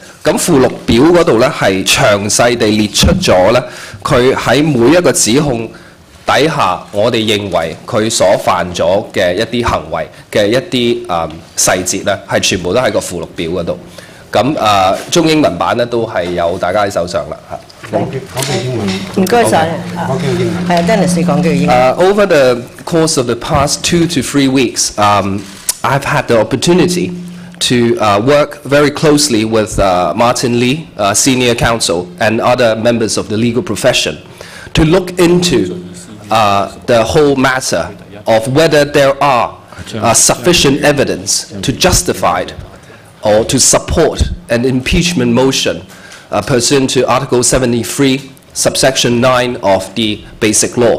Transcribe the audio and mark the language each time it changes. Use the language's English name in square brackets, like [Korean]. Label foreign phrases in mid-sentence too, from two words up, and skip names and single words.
[Cantonese] 咁附錄表嗰度咧係詳細地列出咗咧，佢喺每一個指控底下，我哋認為佢所犯咗嘅一啲行為嘅一啲細節咧，係全部都喺個附錄表嗰度。咁中英文版咧都係有大家喺手上啦嚇。唔該晒。係啊 ，Dennis 你講句英文。 [English] Over the course of the past 2 to 3 weeks, I've had the opportunity to work very closely with Martin Lee, senior counsel, and other members of the legal profession to look into the whole matter of whether there are sufficient evidence to justify or to support an impeachment motion pursuant to Article 73, subsection 9 of the Basic Law.